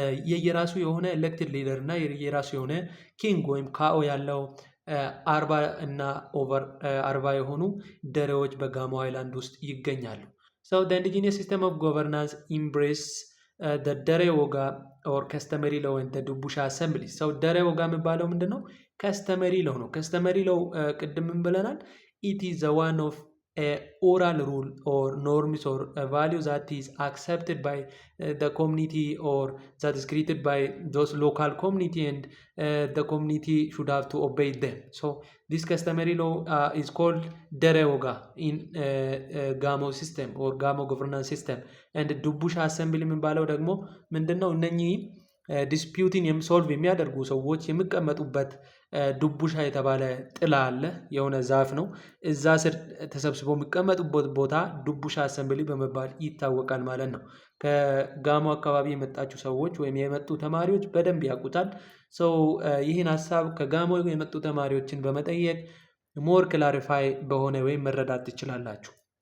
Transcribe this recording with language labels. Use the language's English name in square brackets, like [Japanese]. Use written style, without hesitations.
[Amharic] የየራሱ የሆነ ኤሌክትድ ሊደር እና የየራሱ የሆነ ኪንግ ወይም ካኦ ያለው 40 እና ኦቨር 40 የሆኑ ደሬዎች በጋሞ ሃይላንድ ውስጥ ይገኛሉ። [English] So the indigenous system of governance embrace the ደሬ ወጋ or customary law and the ዱቡሻ assembly. [Amharic] So ደሬ ወጋ የሚባለው ምንድነው? ከስተመሪ ለው ነው። ከስተመሪ ለው ቅድም ብለናል። [English] it is the one of a oral rule or norms or a value that is accepted by the community or that is created by those local community and the community should have to obey them. So this customary law is called dere woga in Gamo system or Gamo governance system. [Amharic] and ዱቡሻ assembly የሚባለው ደግሞ ምንድነው? እነኚህ ዲስፒዩቲን ሶልቭ የሚያደርጉ ሰዎች የሚቀመጡበት ዱቡሻ የተባለ ጥላ አለ። የሆነ ዛፍ ነው። እዛ ስር ተሰብስበው የሚቀመጡበት ቦታ ዱቡሻ አሰምብሊ በመባል ይታወቃል ማለት ነው። ከጋሞ አካባቢ የመጣችሁ ሰዎች ወይም የመጡ ተማሪዎች በደንብ ያውቁታል። ሰው ይህን ሀሳብ ከጋሞ የመጡ ተማሪዎችን በመጠየቅ ሞር ክላሪፋይ በሆነ ወይም መረዳት ትችላላችሁ።